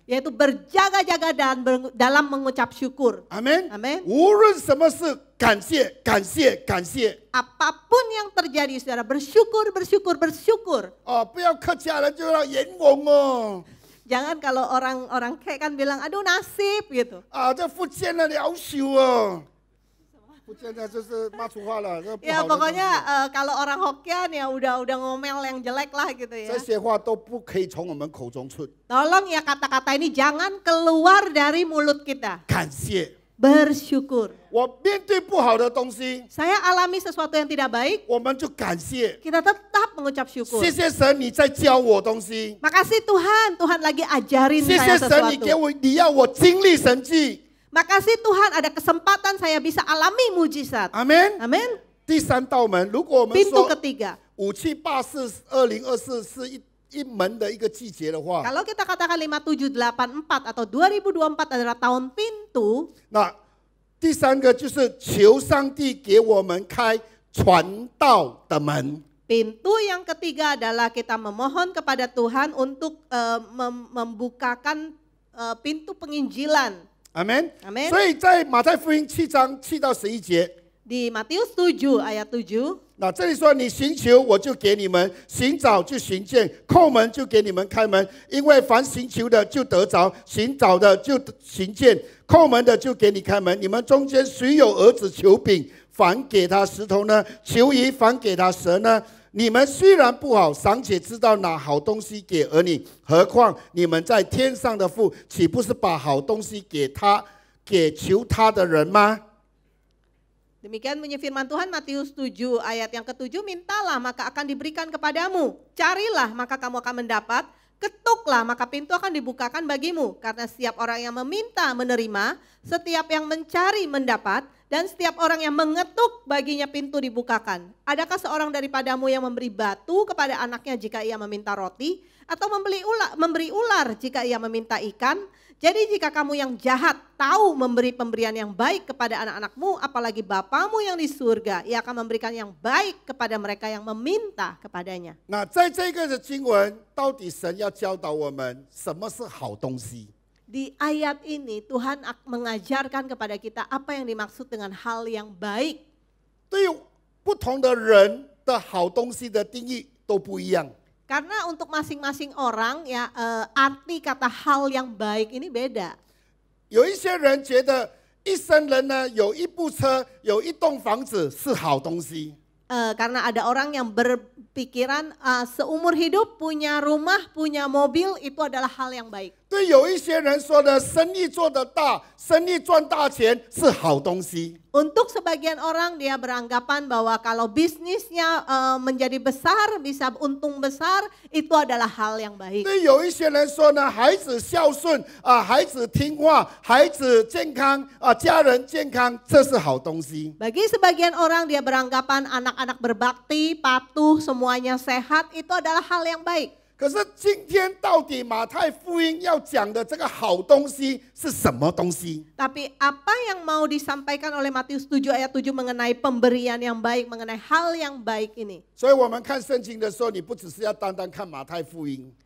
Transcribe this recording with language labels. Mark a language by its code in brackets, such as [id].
[id] yaitu berjaga-jaga dan dalam mengucap syukur. [zh] 阿门。 [id] Amin. [zh] 无论什么事，感谢，感谢，感谢。 [id] Apapun yang terjadi saudara bersyukur, bersyukur, bersyukur. [zh] 哦，不要客家人就要阎王哦。 [id] Jangan kalau orang kayak kan bilang aduh nasib gitu. [zh] 啊，这福建的了羞哦。福建的就是骂粗话了，这不 [id] Ya [zh] 好的东西 [id] pokoknya kalau orang Hokkien ya udah ngomel yang jelek lah gitu ya. [zh] 这些话都不可以从我们口中出。 [id] Tolong ya kata-kata ini jangan keluar dari mulut kita. [zh] 感谢， [id] Bersyukur. [zh] 我面对不好的东西， [id] Saya alami sesuatu yang tidak baik, [zh] 我们就感谢。 [id] kita tetap mengucap syukur. [zh] 谢谢神，你在教我东西。 [id] Makasih Tuhan, Tuhan lagi ajarin [zh] 谢 [id] saya [zh] 谢神，你给 [id] sesuatu. [zh] 我，你要我经历神迹。 [id] Makasih Tuhan ada kesempatan saya bisa alami mujizat. [zh] 阿门。 [id] Amin. [zh] 第三道门，如果我们 [id] Pintu ketiga. [zh] 57842024是一门的一个季节的话， [id] Kalau kita katakan 5784 atau 2024 adalah tahun pintu, [zh] 那第三个就是求上帝给我们开传道的门。 [id] pintu yang ketiga adalah kita memohon kepada Tuhan untuk membukakan pintu penginjilan. [zh] 阿门。 [id] Amin. [zh] 所以在马太福音7章7到11节， [id] Di Matius 7 ayat 7, [zh] 那这里说你寻求我就给你们，寻找就寻见，叩门就给你们开门。因为凡寻求的就得着，寻找的就寻见，叩门的就给你开门。你们中间谁有儿子求饼，反给他石头呢？求鱼，反给他蛇呢？你们虽然不好，尚且知道拿好东西给儿女，何况你们在天上的父，岂不是把好东西给求他的人吗？ [id] demikian bunyi firman Tuhan Matius 7 ayat yang ke-7, mintalah maka akan diberikan kepadamu, carilah maka kamu akan mendapat, ketuklah maka pintu akan dibukakan bagimu. Karena setiap orang yang meminta menerima, setiap yang mencari mendapat, dan setiap orang yang mengetuk baginya pintu dibukakan. Adakah seorang daripadamu yang memberi batu kepada anaknya jika ia meminta roti, atau memberi ular jika ia meminta ikan? Jadi jika kamu yang jahat tahu memberi pemberian yang baik kepada anak-anakmu, apalagi Bapamu yang di surga, ia akan memberikan yang baik kepada mereka yang meminta kepadanya. [zh] 那在这个的经文，到底神要教导我们什么是好东西？ [id] Di ayat ini Tuhan mengajarkan kepada kita apa yang dimaksud dengan hal yang baik. [zh] 对于不同的人的好东西的定义都不一样。 [id] Karena untuk masing-masing orang ya arti kata hal yang baik ini beda. [zh] 有一些人觉得一生人呢有一部车、有一栋房子是好东西。 [id] Karena ada orang yang berpikiran seumur hidup punya rumah, punya mobil itu adalah hal yang baik. [zh] 对有一些人说呢，生意做得大，生意赚大钱是好东西。 [id] Untuk sebagian orang dia beranggapan bahwa kalau bisnisnya menjadi besar, bisa untung besar, itu adalah hal yang baik. [zh] 对有一些人说呢，孩子孝顺孩子听话，孩子健康家人健康，这是好东西。 [id] Bagi sebagian orang dia beranggapan anak-anak berbakti, patuh, semuanya sehat, itu adalah hal yang baik. [zh] 可是今天到底马太福音要讲的这个好东西是什么东西？ [id] Tapi apa yang mau disampaikan oleh Matius 7 ayat 7 mengenai pemberian yang baik, mengenai hal yang baik ini? [zh] 所以我们看圣经的时候，你不只是要单单看马太福音，